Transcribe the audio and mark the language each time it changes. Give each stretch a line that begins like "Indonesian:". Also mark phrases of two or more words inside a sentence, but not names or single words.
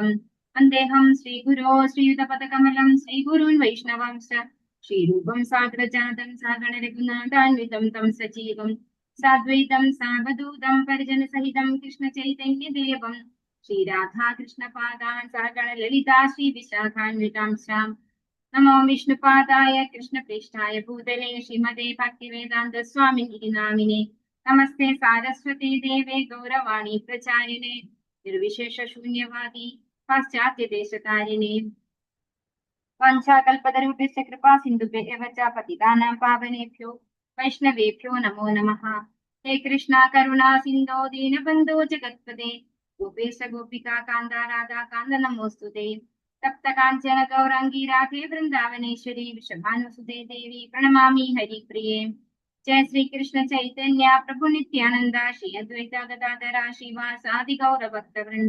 Sanskrit: വന്ദേഹം ശ്രീഗുരോ ശ്രീയുതപദകമലം ശ്രീഗുരുन् വൈഷ്ണവാംശ്ച ശ്രീരൂപം സാഗ്രജാതം സാഗണരഘുനാഥാന്വിതം തം സജീവം സാദ്വൈതം സാവധൂതം പരിജനസഹിതം കൃഷ്ണചൈതന്യദേവം ശ്രീരാധാകൃഷ്ണപാദാൻ സഹഗണ ലളിതാ ശ്രീവിശാഖാന്വിതാംശ്ച. നമോ വിഷ്ണുപാദായ കൃഷ്ണപ്രേഷ്ഠായ ഭൂതലേ ശ്രീമതേ ഭക്തിവേദാന്ത സ്വാമിനി നാമിനെ. നമസ്തേ സാരസ്വതേ ദേവേ ഗൗരവാണി പ്രചാരിണേ നിർവിശേഷ ശൂന്യവാദി പാശ്ചാത്യദേശകാരിണേ. വാഞ്ചാകൽപതരുഭ്യശ്ച കൃപാ സിന്ധുഭ്യഃ ച പതിതാനാം പാവനേഭ്യോ വൈഷ്ണവേഭ്യോ നമോ നമഃ. ഹേ കൃഷ്ണ കരുണാ സിന്ധോ ദീനബന്ധോ ജഗത്പദേ ഗോപേശ ഗോപികാ കാന്ത രാധാ കാന്ത നമോസ്തുതേ. തപ്ത കാഞ്ചന ഗൗരാംഗീ രാധേ വൃന്ദാവനേശ്വരി വൃഷഭാനുസുതേ ദേവി പ്രണമാമി ഹരിപ്രിയേ. ജയ ശ്രീ കൃഷ്ണ ചൈതന്യ പ്രഭു നിത്യാനന്ദ ശ്രീ അദ്വൈത ഗദാധര ശ്രീവാസാദി ഗൗരഭക്തവൃന്ദ.